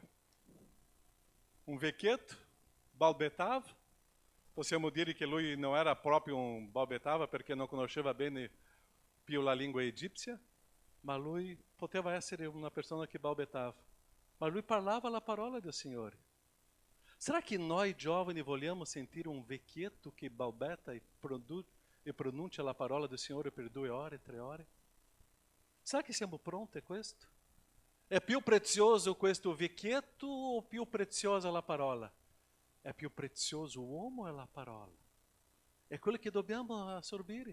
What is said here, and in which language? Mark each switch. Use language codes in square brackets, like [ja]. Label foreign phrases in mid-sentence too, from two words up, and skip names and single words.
[it] Un vecchietto? Balbettava? Possiamo dire che lui non era proprio un balbettava perché non conosceva bene più la lingua egizia, ma lui poteva essere una persona che balbettava. Ma lui parlava la parola del Signore. [pt] Será que nós jovens [it] vogliamo sentire un vecchietto che balbetta e pronuncia la parola del Signore per 2 ore, 3 ore? Será che siamo pronti a questo? È più prezioso questo vecchietto o più preziosa la parola? È più prezioso l'uomo o la parola? È quello che dobbiamo assorbire.